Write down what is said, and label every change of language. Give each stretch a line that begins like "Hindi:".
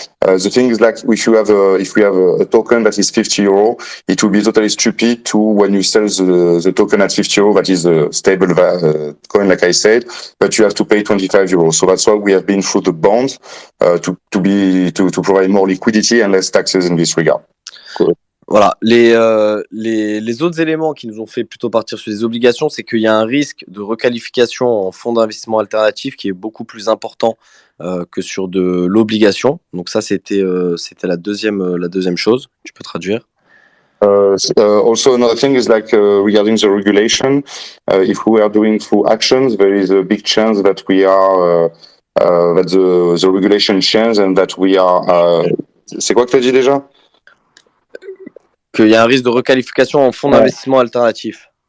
English: The thing is, like, if we have a token that is 50 euro, it will be totally stupid to when you sell the token at 50 euro, that is a stable coin, like I said, but you have to pay 25 euros. So that's why we have been through the bonds to provide more liquidity and less taxes in this regard. Cool.
French: Voilà. Les autres éléments qui nous ont fait plutôt partir sur les obligations, c'est qu'il y a un risque de requalification en fonds d'investissement alternatif qui est beaucoup plus important que sur de l'obligation. Donc ça, c'était la deuxième chose. Tu peux traduire.
English: Also, another thing is like regarding the regulation. If we are doing through actions, there is a big chance that we are that the regulation change and that we are.
French: C'est quoi que tu as dit déjà? Qu'il y a un risque de requalification en fonds d'investissement alternatif.